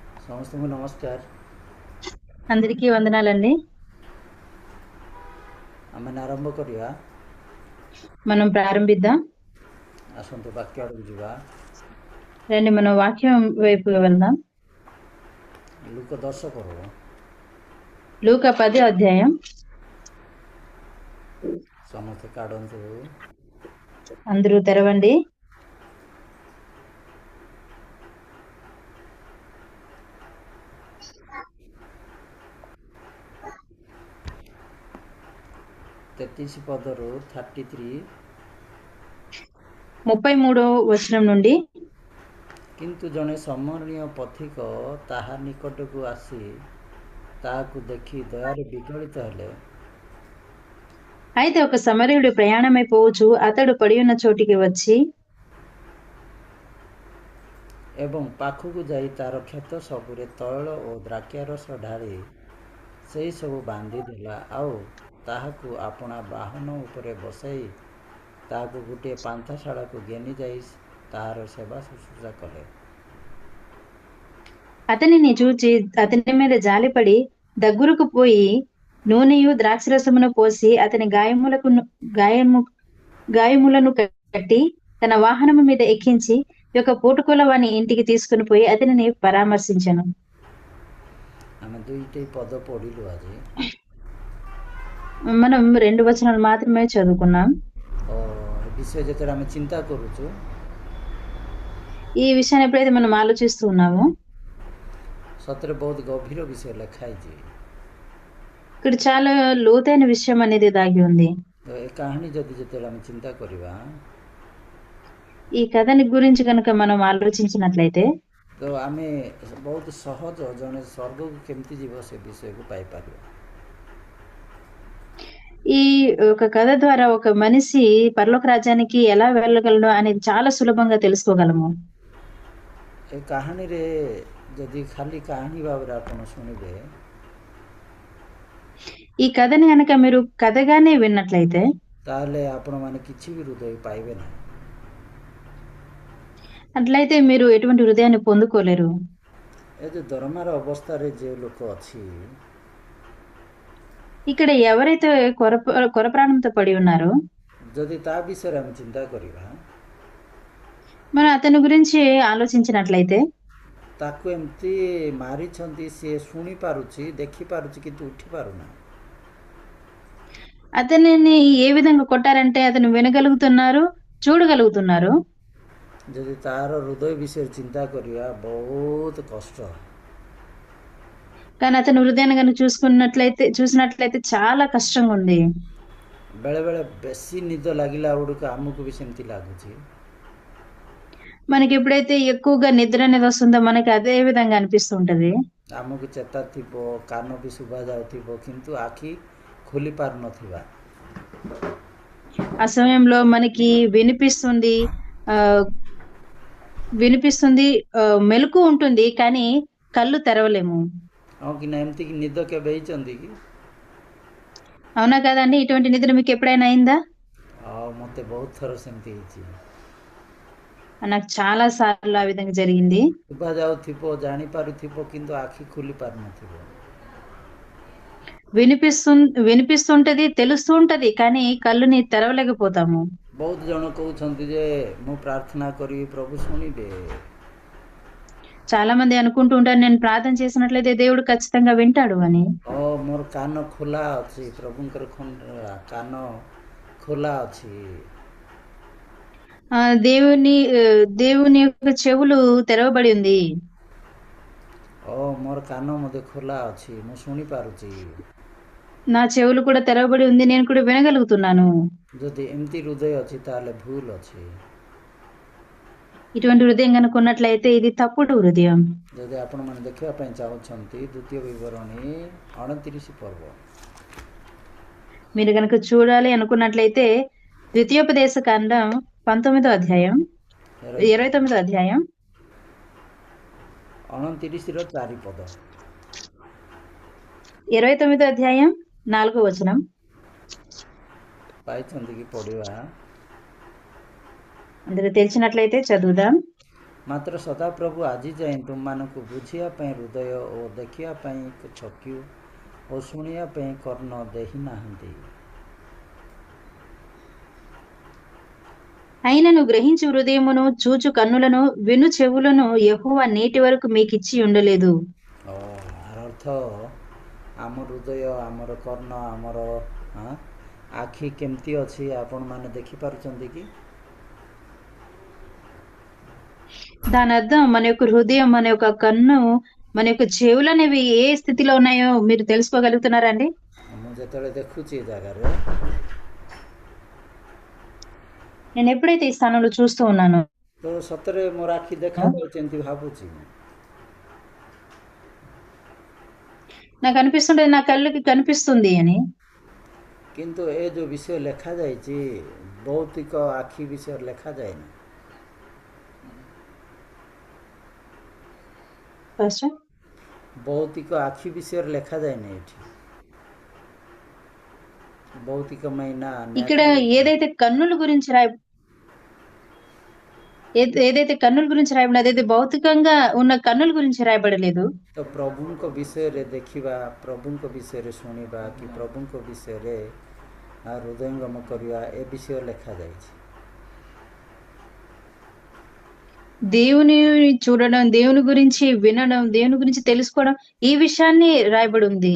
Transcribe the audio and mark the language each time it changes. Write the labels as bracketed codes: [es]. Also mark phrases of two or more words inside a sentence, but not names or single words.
[or] ସମସ୍ତଙ୍କୁ ନମସ୍କାର। [te] అందరికీ వందనాలండి. [or] ଆମେ ଆରମ୍ଭ କରିବା। [te] మనం ప్రారంభిద్దాం. [or] ଆସନ୍ତୁ ବାକ୍ୟ ଆଡ଼କୁ ଯିବା। [te] రండి మనం వాక్యం వైపు వెళ్దాం. [or] ଲୁକ 10 ପର୍ବ [te] లూకా 10వ అధ్యాయం. [or] ସମସ୍ତେ କାଢ଼ନ୍ତୁ। [te] అందరూ తెరవండి. [or] ତେତିଶ ପଦରୁ 33। [te] 33వ వచనం నుండి, [or] କିନ୍ତୁ ଜଣେ ସମରଣୀୟ ପଥିକ ତାହା ନିକଟକୁ ଆସି ତାହାକୁ ଦେଖି ଦୟାରେ ବିଗଳିତ ହେଲେ [te] అయితే ఒక సమరయుడు ప్రయాణమైపోవచ్చు అతడు పడియున్న చోటికి వచ్చి [or] ଏବଂ ପାଖକୁ ଯାଇ ତାର କ୍ଷତ ସବୁରେ ତୈଳ ଓ ଦ୍ରାକ୍ଷାରସ ଢାଳି ସେହି ସବୁ ବାନ୍ଧିଦେଲା, ଆଉ ତାହାକୁ ଆପଣା ବାହନ ଉପରେ ବସାଇ ତାହାକୁ ଗୋଟିଏ ପାନ୍ଥଶାଳାକୁ ଘେନି ଯାଇ ତାହାର ସେବା ଶୁଶ୍ରୂଷା କଲେ। [te] అతనిని చూచి అతని మీద జాలిపడి దగ్గరకు పోయి నూనెయు ద్రాక్షరసమును పోసి అతని గాయములను కట్టి తన వాహనము మీద ఎక్కించి ఒక పూటకూల వాని ఇంటికి తీసుకుని పోయి అతనిని పరామర్శించెను. [or] ଆମେ ଦୁଇଟି ପଦ ପଢ଼ିଲୁ ଆଜି। [te] మనం 2 వచనాలు మాత్రమే చదువుకున్నాం. [or] ବିଷୟ ଯେତେବେଳେ ଆମେ ଚିନ୍ତା କରୁଛୁ, [te] ఈ విషయాన్ని ఎప్పుడైతే మనం ఆలోచిస్తూ ఉన్నామో [or] ସତରେ ବହୁତ ଗଭୀର ବିଷୟ ଲେଖା ହେଇଛି। [te] ఇక్కడ చాలా లోతైన విషయం అనేది దాగి ఉంది. [or] ତ ଏ କାହାଣୀ ଯଦି ଯେତେବେଳେ ଆମେ ଚିନ୍ତା କରିବା, [te] ఈ కథని గురించి కనుక మనం ఆలోచించినట్లయితే [or] ତ ଆମେ ବହୁତ ସହଜ ଜଣେ ସ୍ୱର୍ଗକୁ କେମିତି ଯିବ ସେ ବିଷୟକୁ ପାଇପାରିବା। [te] ఈ ఒక కథ ద్వారా ఒక మనిషి పరలోక రాజ్యానికి ఎలా వెళ్ళగలడు అనేది చాలా సులభంగా తెలుసుకోగలము. [or] ଏ କାହାଣୀରେ ଯଦି ଖାଲି କାହାଣୀ ଭାବରେ ଆପଣ ଶୁଣିବେ, [te] ఈ కథని కనుక మీరు కథగానే విన్నట్లయితే [or] ତାହେଲେ ଆପଣମାନେ କିଛି ବି ହୃଦୟ ପାଇବେ ନାହିଁ। [te] అట్లయితే మీరు ఎటువంటి హృదయాన్ని పొందుకోలేరు. [or] ଏ ଯେଉଁ ଦରମାର ଅବସ୍ଥାରେ ଯେଉଁ ଲୋକ ଅଛି, [te] ఇక్కడ ఎవరైతే కొర ప్రాణంతో పడి ఉన్నారో [or] ଯଦି ତା ବିଷୟରେ ଆମେ ଚିନ୍ତା କରିବା, [te] మనం అతని గురించి ఆలోచించినట్లయితే [or] ତାକୁ ଏମିତି ମାରିଛନ୍ତି, ସିଏ ଶୁଣିପାରୁଛି, ଦେଖିପାରୁଛି, କିନ୍ତୁ ଉଠି ପାରୁନାହିଁ। [te] అతనిని ఏ విధంగా కొట్టారంటే అతను వినగలుగుతున్నారు, చూడగలుగుతున్నారు. [or] ଯଦି ତାର ହୃଦୟ ବିଷୟରେ ଚିନ୍ତା କରିବା, ବହୁତ କଷ୍ଟ। [te] కానీ అతని హృదయాన్ని కనుక చూసినట్లయితే చాలా కష్టంగా ఉంది. [or] ବେଳେବେଳେ ବେଶୀ ନିଦ ଲାଗିଲା ବେଳକୁ ଆମକୁ ବି ସେମିତି ଲାଗୁଛି। [te] మనకి ఎప్పుడైతే ఎక్కువగా నిద్ర అనేది వస్తుందో మనకి అదే విధంగా అనిపిస్తూ ఉంటది. [or] ଆମକୁ ଚେତା ଥିବ, କାନ ବି ଶୁଭା ଯାଉଥିବ, କିନ୍ତୁ ଆଖି ଖୋଲି ପାରୁନଥିବା। [te] ఆ సమయంలో మనకి వినిపిస్తుంది, ఆ వినిపిస్తుంది, మెలకు ఉంటుంది, కానీ కళ్ళు తెరవలేము. [or] ହଁ କି ନା? ଏମିତିକି ନିଦ କେବେ ହେଇଛନ୍ତି କି? [te] అవునా కదండి? ఇటువంటి నిద్ర మీకు ఎప్పుడైనా అయిందా? [or] ଆଉ ମୋତେ ବହୁତ ଥର ସେମିତି ହେଇଛି। [te] నాకు చాలా సార్లు ఆ విధంగా జరిగింది. [or] ଶୁଭା ଯାଉଥିବ, ଜାଣିପାରୁଥିବ, କିନ୍ତୁ ଆଖି ଖୋଲି ପାରୁନଥିବ। [te] వినిపిస్తుంటది, తెలుస్తూ ఉంటది, కానీ కళ్ళుని తెరవలేకపోతాము. [or] ବହୁତ ଜଣ କହୁଛନ୍ତି ଯେ ମୁଁ ପ୍ରାର୍ଥନା କରିବି ପ୍ରଭୁ ଶୁଣିବେ। [te] చాలా మంది అనుకుంటూ ఉంటారు, నేను ప్రార్థన చేసినట్లయితే దేవుడు ఖచ్చితంగా వింటాడు అని. [or] ମୋର କାନ ଖୋଲା ଅଛି, ପ୍ରଭୁଙ୍କର କାନ ଖୋଲା ଅଛି। [te] దేవుని యొక్క చెవులు తెరవబడి ఉంది. [or] ମୋର କାନ ମଧ୍ୟ ଖୋଲା ଅଛି, ମୁଁ ଶୁଣିପାରୁଛି। [te] నా చెవులు కూడా తెరవబడి ఉంది, నేను కూడా వినగలుగుతున్నాను. [or] ଯଦି ଏମିତି ହୃଦୟ ଅଛି ତାହେଲେ ଭୁଲ ଅଛି। [te] ఇటువంటి హృదయం కనుక ఉన్నట్లయితే ఇది తప్పుడు హృదయం. [or] ଯଦି ଆପଣମାନେ ଦେଖିବା ପାଇଁ ଚାହୁଁଛନ୍ତି, ଦ୍ୱିତୀୟ ବିବରଣୀ 29 ପର୍ବ, [te] మీరు కనుక చూడాలి అనుకున్నట్లయితే ద్వితీయోపదేశ కాండం 29వ అధ్యాయం 29వ అధ్యాయం [or] 29ର 4 ପଦ [te] 29వ అధ్యాయం 4వ వచనం. [or] ପାଇଛନ୍ତି କି? ପଢ଼ିବା। [te] అందరూ తెలిసినట్లయితే చదువుదాం. [or] ମାତ୍ର ସଦାପ୍ରଭୁ ଆଜି ଯାଏଁ ତୁମମାନଙ୍କୁ ବୁଝିବା ପାଇଁ ହୃଦୟ ଓ ଦେଖିବା ପାଇଁ ଚକ୍ଷୁ ଓ ଶୁଣିବା ପାଇଁ କର୍ଣ୍ଣ ଦେଇନାହାନ୍ତି। [te] అయినను గ్రహించు హృదయమును చూచు కన్నులను విను చెవులను యెహోవా నేటి వరకు మీకిచ్చి ఉండలేదు. [or] ଆର ଅର୍ଥ ଆମ ହୃଦୟ, ଆମର କର୍ଣ୍ଣ, ଆମର ଆଖି କେମିତି ଅଛି ଆପଣମାନେ ଦେଖିପାରୁଛନ୍ତି କି? [te] దాని అర్థం మన యొక్క హృదయం, మన యొక్క కన్ను, మన యొక్క చెవులు అనేవి ఏ స్థితిలో ఉన్నాయో మీరు తెలుసుకోగలుగుతున్నారండి? [or] ମୁଁ ଯେତେବେଳେ ଦେଖୁଛି ଏ ଜାଗାରେ, [te] నేను ఎప్పుడైతే ఈ స్థానంలో చూస్తూ ఉన్నానో [or] ତ ସତରେ ମୋର ଆଖି ଦେଖାଯାଉଛି ଏମିତି ଭାବୁଛି ମୁଁ। [te] నాకు అనిపిస్తుంటే నా కళ్ళకి కనిపిస్తుంది అని. [or] କିନ୍ତୁ ଏ ଯେଉଁ ବିଷୟ ଲେଖାଯାଇଛି, ଭୌତିକ ଆଖି ବିଷୟରେ ଲେଖାଯାଏନି। [te] పాస్టర్, [or] భౌతిక ଆଖି ବିଷୟରେ ଲେଖାଯାଏନି ଏଠି। [te] భౌతికమైన ఇక్కడ ఏదైతే కన్నుల గురించి రాయబడి అదైతే భౌతికంగా ఉన్న కన్నుల గురించి రాయబడలేదు. [or] ତ ପ୍ରଭୁଙ୍କ ବିଷୟରେ ଦେଖିବା, ପ୍ରଭୁଙ୍କ ବିଷୟରେ ଶୁଣିବା, କି ପ୍ରଭୁଙ୍କ ବିଷୟରେ ହୃଦୟଙ୍ଗମ କରିବା, ଏ ବିଷୟ ଲେଖାଯାଇଛି। [te] దేవుని చూడడం, దేవుని గురించి వినడం, దేవుని గురించి తెలుసుకోవడం, ఈ విషయాన్ని రాయబడి ఉంది.